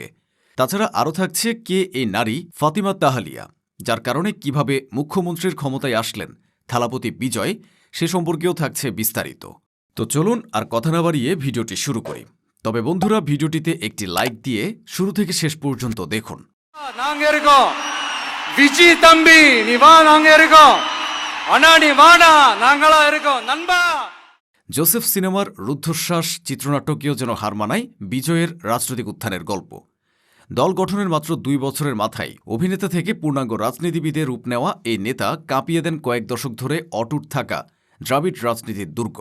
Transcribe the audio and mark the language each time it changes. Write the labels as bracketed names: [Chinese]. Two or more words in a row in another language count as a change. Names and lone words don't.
[Bangla] তাছাড়া আরও থাকছে কে এই নারী ফাতিমা তাহালিয়া, যার কারণে কিভাবে মুখ্যমন্ত্রীর ক্ষমতায় আসলেন থালাপতি বিজয়, সে সম্পর্কেও থাকছে বিস্তারিত। তো চলুন আর কথা না বাড়িয়ে ভিডিওটি শুরু করি। তবে বন্ধুরা, ভিডিওটিতে একটি লাইক দিয়ে শুরু থেকে শেষ পর্যন্ত দেখুন। [Tamil] நாங்க இருக்கோம் விஜி தம்பி, நீ வா, நாங்க இருக்கோம் அண்ணாடி வாடா நாங்களா இருக்கோம் நண்பா। [Bangla] জোসেফ সিনেমার রুদ্ধশ্বাস চিত্রনাট্যকেও যেন হার মানায় বিজয়ের রাজনৈতিক উত্থানের গল্প। দল গঠনের মাত্র 2 বছরের মাথায় অভিনেতা থেকে পূর্ণাঙ্গ রাজনীতিবিদে রূপ নেওয়া এই নেতা কাঁপিয়ে দেন কয়েক দশক ধরে অটুট থাকা দ্রাবিড় রাজনীতির দুর্গ।